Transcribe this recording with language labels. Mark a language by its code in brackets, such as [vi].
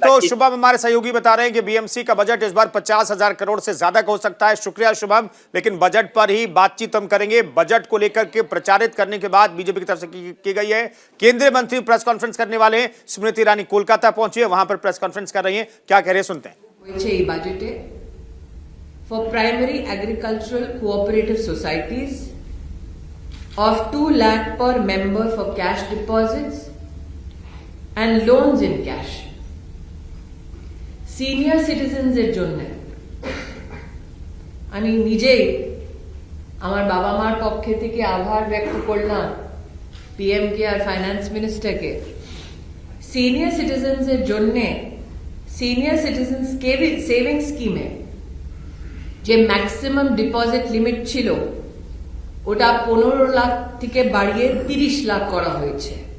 [hi] तो शुभम हमारे सहयोगी बता रहे हैं कि बीएमसी का बजट इस बार 50,000 करोड़ से ज्यादा का हो सकता है। शुक्रिया शुभम। लेकिन बजट पर ही बातचीत हम करेंगे। बजट को लेकर के प्रचारित करने के बाद बीजेपी की तरफ से की गई है। केंद्रीय मंत्री प्रेस कॉन्फ्रेंस करने वाले हैं। स्मृति ईरानी कोलकाता पहुंची है, वहां पर प्रेस कॉन्फ्रेंस कर रही है। क्या कह रहे हैं सुनते हैं। [en] Budget for primary agricultural cooperative societies of 2 lakh per member for cash deposits and loans in cash. [bn] Senior citizens এর জন্য আমি নিজেই আমার বাবা মার পক্ষ থেকে আভার ব্যক্ত করলাম পিএম কে আর ফাইন্যান্স মিনিস্টারকে। সিনিয়র সিটিজেন্স এর জন্য সিনিয়র সিটিজেন্স সেভিং স্কিমে যে ম্যাক্সিমাম ডিপোজিট লিমিট ছিল ওটা 15 লাখ থেকে বাড়িয়ে 30 লাখ করা হয়েছে।